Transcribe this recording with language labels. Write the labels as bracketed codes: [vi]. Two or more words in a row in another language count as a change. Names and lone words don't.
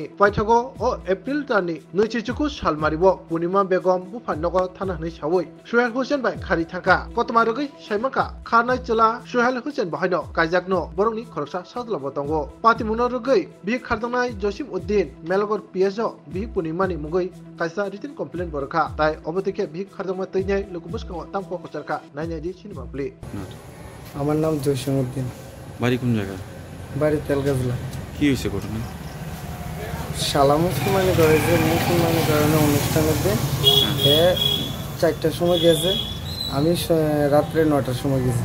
[trp] पाइथागो ओ एप्रिल दाननि नैथिचुकु सालमारिबो पूर्णिमा बेगम बुफानगो थानानै सावै सुहेल हुसेन बाइ खारि थांका कतमारगै साइमाका खारनाय चला सुहेल हुसेन बाहायनो काजाकनो बरंनि खरसा साजलाबो तंगो पातिमुनो रगै बि खारदांनाय जसिम उद्दीन मेलगोर पिएसओ बि पूर्णिमानि मुगै कायसा [en] written complaint [trp] बरखा ताइ अबतिके बि खारदांमा तैनाय लोकबसखौ तामको कचरका नायनायदि [en] cinema play [bn] আমার নাম জসিম উদ্দিন। বাড়ি কোন জায়গা? বাড়ি তেলগাজলা। কি হয়েছে ঘটনা? শালা মুসলমানি করেছে, মুসলমানি কারণে অনুষ্ঠানের এ 4টার সময় গেছে, আমি রাত্রে 9টার সময় গেছি।